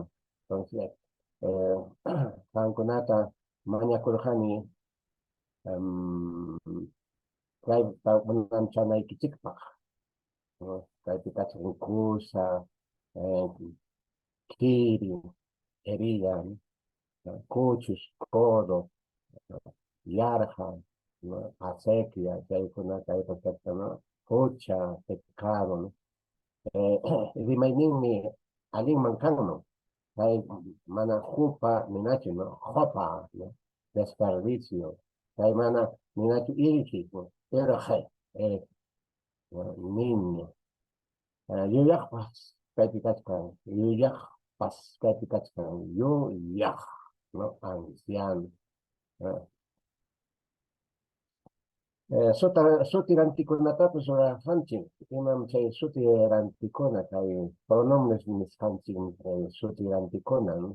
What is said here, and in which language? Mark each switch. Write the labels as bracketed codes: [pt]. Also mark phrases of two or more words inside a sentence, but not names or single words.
[qu] Entonces, qankunata mañakurqani kayta unanchanaykichikpaq, ¿no? Kaypi kachkan kusa, kiri, herida, ¿no? Kuchus, [es] codo, ¿no? [qu] Yarja, ¿no? Acequia, chaykuna kaypa kachkan, ¿no? Pucha, [es] pecado, ¿no? [qu] Rimayninmi allinman kanman. Kay mana hupa ninachu, ¿no? Jopa, [es] ¿no? Desperdicio. [qu] Kay mana ninachu iriki, ¿no? [es] Pero ¿no? Niño. [qu] Yuyaqpas kaypi kachkan, yuyaqpas kaypi kachkan, yuyaq, ¿no? Anciano. Sutirantikunatapas rurarqanchik, imam chay sutirantikuna kay pronombres nisqanchik sutirantikuna, ¿no?